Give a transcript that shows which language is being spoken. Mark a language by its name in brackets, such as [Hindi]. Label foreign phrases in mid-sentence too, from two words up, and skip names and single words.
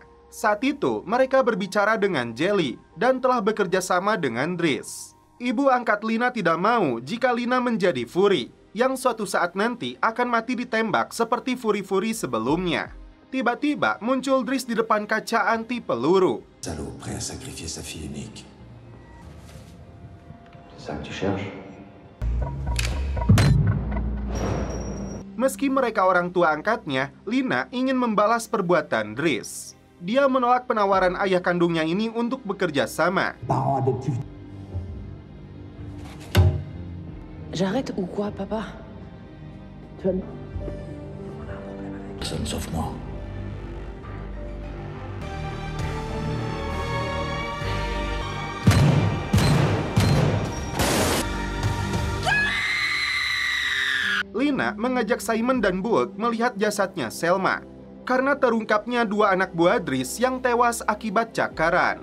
[Indonesian] Saat itu, mereka berbicara dengan Jelly dan telah bekerja sama dengan Driss. Ibu angkat Lina tidak mau jika Lina menjadi Fury, yang suatu saat nanti akan mati ditembak seperti Fury-Fury sebelumnya. Tiba-tiba muncul Driss di depan kaca anti peluru. [French] Salaud, prêt à sacrifier sa fille unique. C'est ça que tu cherches? [Indonesian] Meski mereka orang tua angkatnya, Lina ingin membalas perbuatan Driss. Dia menolak penawaran ayah kandungnya ini untuk bekerja sama. [French] J'arrête ou quoi, papa? Personne sauf moi. [Indonesian] Lina mengajak Simon dan Buek melihat jasadnya Selma karena terungkapnya dua anak buah Driss yang tewas akibat cakaran.